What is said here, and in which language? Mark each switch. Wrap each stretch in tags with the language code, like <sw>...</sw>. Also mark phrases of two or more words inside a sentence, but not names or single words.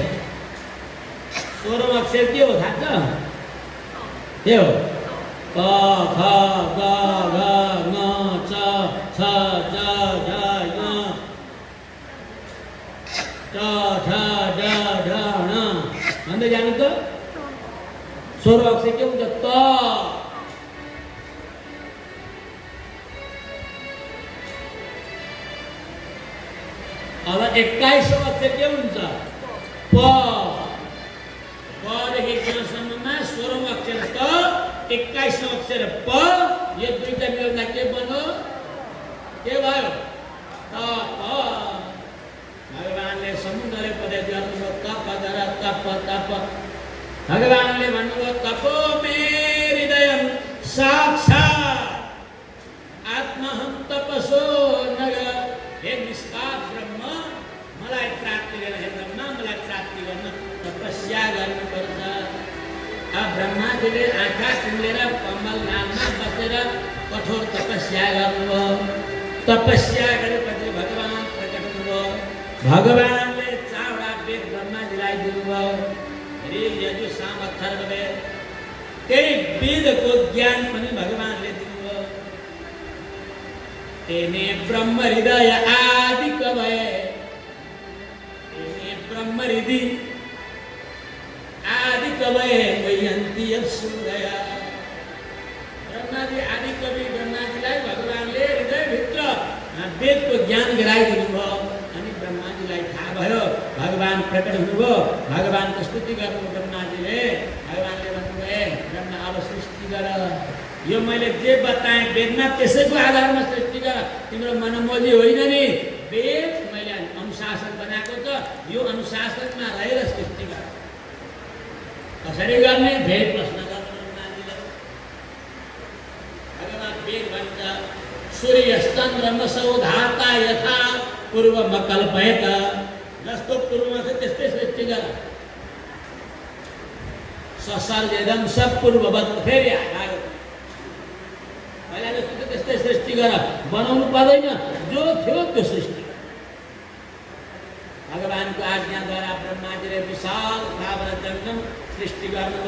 <ne>16औं अक्षर के हो थाहा छ? के हो? क ख ग घ ङ च छ ज झ ङ ट ठ ड ढ ण भन्दै जानु त। 16औं अक्षर के हुन्छ? त। अब 21औं अक्षर के हुन्छ? प। पदेखि जसम्ममा 16औं अक्षर त, 21औं अक्षर प, यो दुईटा मिलाउँदा के बन्यो? के भयो? त प। भगवानले समुद्रले उपदेश गर्नुभयो, तप गर तप तप। भगवानले भन्नुभयो,</ne> <sa>तपो मे हृदयं साक्षात् आत्महं तपसो नगर।</sa> <ne>हे निष्पाप ब्रह्म, मलाई प्राप्ति गर्न, हे ब्रह्मा मलाई प्राप्ति गर्न तपस्या गर्नुपर्छ। अब ब्रह्माजीले आँखा चिम्लेर कमल नाममा बसेर कठोर तपस्या गर्नुभयो। तपस्या गरेपछि भगवान प्रकट हुनुभयो। भगवानले 4वटा वेद ब्रह्माजीलाई दिनुभयो, ऋग यजुः साम अथर्ववेद। त्यही वेदको ज्ञान पनि भगवानले दिनुभयो।</ne> <sa>तेने ब्रह्म हृदय आदि कवये, तेने ब्रह्म हृदय आदि कवये वयन्ति सूर्य।</sa> <ne>ब्रह्माजी आदि कवि ब्रह्माजीलाई भगवानले हृदयभित्र वेदको ज्ञान गराइदिनु भयो। अनि ब्रह्माजीलाई थाहा भयो, भगवान प्रकट हुनुभयो। भगवानको स्तुति गर्नु ब्रह्माजीले। भगवानले भन्नुभयो, ब्रह्मा अब सृष्टि गर। यो मैले जे बताएँ वेदमा त्यसैको आधारमा सृष्टि गर। तिम्रो मनमोजी होइन नि, वेद मैले अनुशासन बनाएको छ, यो अनुशासनमा रहेर सृष्टि गर। कसरी गर्ने? भेद प्रश्न गर्नु ब्रह्माजीले। भगवान वेद भन्छ,</ne> <sa>सूर्यश्चन्द्रमसौ धाता यथा पूर्वमकल्पयत।</sa> <ne>जस्तो पूर्वमा छ त्यस्तै सृष्टि गर।</ne> <sa>ससर्जेदं सपूर्ववत्।</sa> <ne>फेरि आयो, पहिला जस्तो त्यस्तै सृष्टि गर, बनाउनु पर्दैन, जो थियो त्यो सृष्टि। भगवानको आज्ञाद्वारा ब्रह्माजीले विशाल थावर जङ्गम सृष्टि गर्नुभयो।</ne>